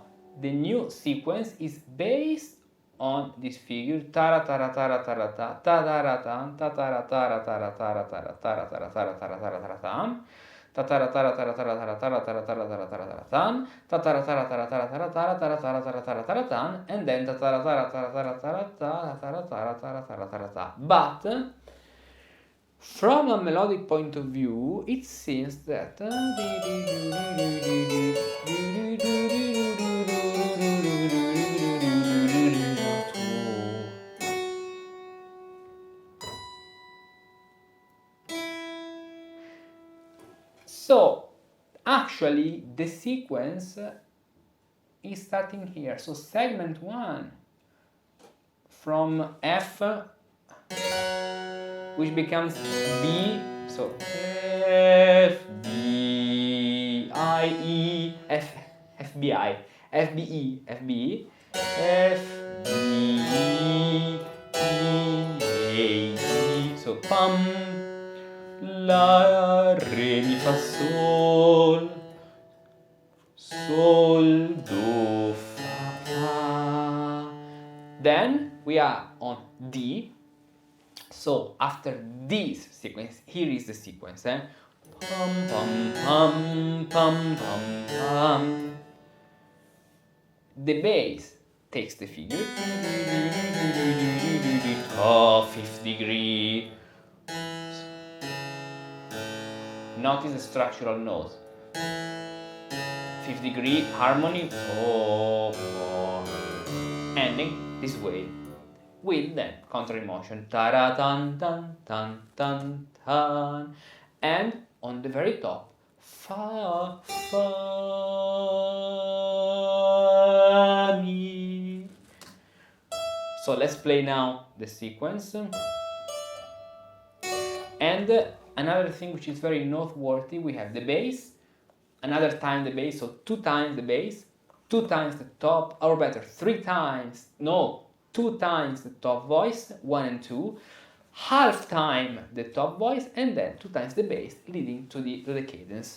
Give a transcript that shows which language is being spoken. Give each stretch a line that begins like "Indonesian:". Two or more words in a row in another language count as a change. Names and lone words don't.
English: the new sequence is based on this figure tara tara tara tara ta tara tan tara tara tara tara tara tara tara tara tara tara tara tan tara tara tara tara tara tara tara tara tara tara tara tan tara tara tara tara tara tara tara tara tara tara tara tan, and then tara tara tara tara tara tara tara tara tara tara tara ta. But from a melodic point of view, it seems that so actually the sequence is starting here. So segment 1 from F, which becomes B, so F, B, I, E, F, F, B, I, F, B, E, F, B, E, F, B, E, A, E, so pam, la, re, mi, fa, sol, sol, do, fa, fa. Then we are on D. So after this sequence, here is the sequence. Pum pum pum pum pum pum. The bass takes the figure. Oh, fifth degree. Notice the structural notes. Fifth degree harmony. Oh, ending this way. With then contrary motion, ta tan tan tan tan tan, and on the very top, fa fa mi. So let's play now the sequence. And another thing which is very noteworthy, we have the bass, another time the bass, so 2 times the bass, 2 times the top, or better, 3 times, no, 2 times the top voice, 1 and 2, half time the top voice, and then 2 times the bass, leading to the cadence.